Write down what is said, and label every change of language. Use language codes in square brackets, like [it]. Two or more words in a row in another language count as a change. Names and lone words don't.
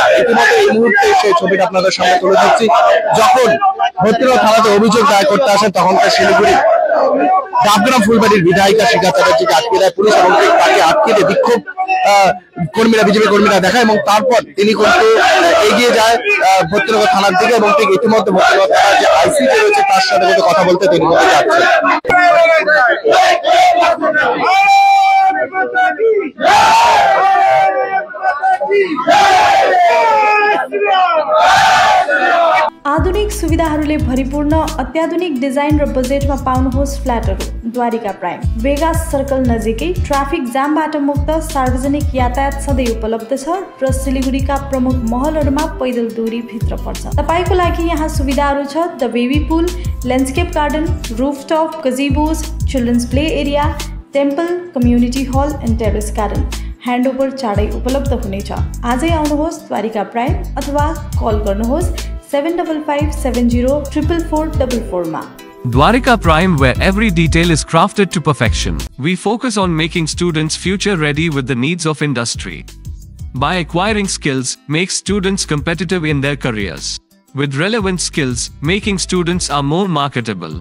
[bn] ইতিমধ্যে এই মুহূর্তে সেই ছবিটা আপনাদের সামনে তুলে ধরছি। যখন ভক্তিনগর থানাতে অভিযোগ দায় করতে আসেন তখনকার শিলিগুড়ি ডাবগ্রাম ফুলবাড়ির বিধায়িকা শিখা চ্যাটার্জিকে আটকে দেয় পুলিশ এবং তাকে আটকে দিয়ে বিক্ষোভ কর্মীরা, বিজেপি কর্মীরা দেখায় এবং তারপর তিনি কিন্তু এগিয়ে যায় ভক্তিনগর থানার দিকে এবং ঠিক ইতিমধ্যে ভক্তিনগর থানার যে আইসি রয়েছে তার সাথে কথা বলতে তিনি যাচ্ছেন। [ne] आधुनिक सुविधाहरूले भरिपूर्ण अत्याधुनिक डिजाइन र बजेटमा पाउनुहोस् फ्ल्याटहरू द्वारिका प्राइम। वेगास सर्कल नजिकै ट्राफिक जामबाट मुक्त, सार्वजनिक यातायात सधैँ उपलब्ध छ र सिलिगुडीका प्रमुख महलहरूमा पैदल दूरी भित्र पर्छ। तपाईको लागि यहाँ सुविधाहरू छ: [en] the baby pool, landscape garden, rooftop, gazebos, children's play area, temple, community hall and terrace garden. [ne] ह्यान्डओभर चाँडै उपलब्ध हुनेछ। आजै आउनुहोस् द्वारिका प्राइम अथवा कल गर्नुहोस् 7557044444 मा। [en] Dwarika Prime, where every detail is crafted to perfection. We focus on making students future ready with the needs of industry. By acquiring skills, make students competitive in their careers. With relevant skills, making students are more marketable.